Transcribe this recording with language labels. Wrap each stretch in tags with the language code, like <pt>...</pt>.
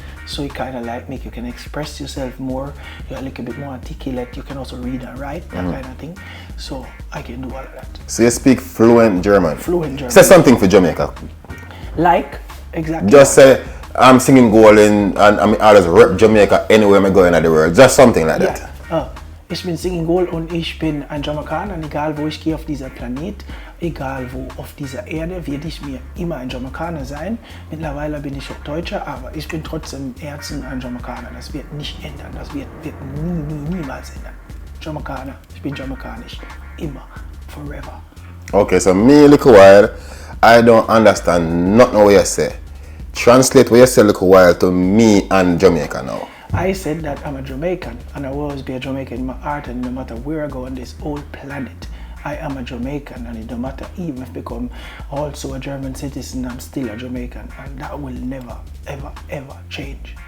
<en>So it kind of like make you can express yourself more, you're a little bit more articulate, you can also read and write, that kind of thing. So I can do all of that. So you speak fluent German? Fluent German. Say something for Jamaica. Like, exactly. Just say, I'm singing goal and I just rep Jamaica anywhere I'm going in the world. Just something like that.</en> <de>Ich bin singing goal und ich bin ein Jamaikaner, egal wo ich gehe auf dieser Planet, egal wo auf dieser Erde, werde ich mir immer ein Jamaikaner sein. Mittlerweile bin ich auch Deutscher, aber ich bin trotzdem im Herzen ein Jamaikaner. Das wird nicht ändern, das wird niemals ändern. Jamaikaner, ich bin jamaikanisch, immer, forever.</de> <en>Okay, so me a little while, I don't understand nothing what you say. Translate what you say a little while to me and Jamaica now. I said that I'm a Jamaican and I will always be a Jamaican in my heart, and no matter where I go on this whole planet, I am a Jamaican, and it don't matter even if I become also a German citizen, I'm still a Jamaican, and that will never, ever, ever change.</en>